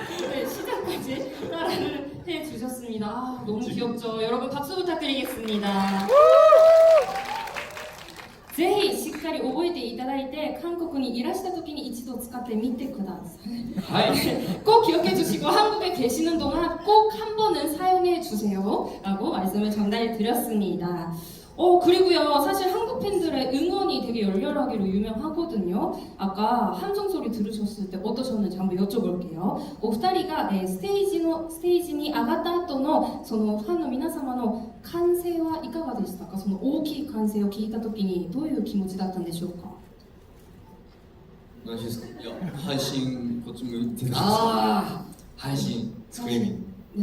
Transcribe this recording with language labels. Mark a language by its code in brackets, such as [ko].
[ko] 네, 시작까지 따라를 해주셨습니다. 너무 귀엽죠? 여러분 박수 부탁드리겠습니다. [ja] ぜひしっかり覚えていただいて韓国にいらした時に一度使ってみてください. [ko] 꼭 기억해 주시고 한국에 계시는 동안 꼭 한 번은 사용해 주세요 라고 말씀을 전달해 드렸습니다. 그리고요, 사실 한국 팬들의 응원이 되게 열렬하기로 유명하거든요. 아까 함성 소리 들으셨을 때 어떠셨는지 한번 여쭤볼게요. [ja] お二人がステージに上がった後のそのファンの皆様の歓声はいかがでしたか？その大きい歓声を聞いた時にどういう気持ちだったんでしょうか？何ですか？いや配信こっち向いてるああ配信スクリーミング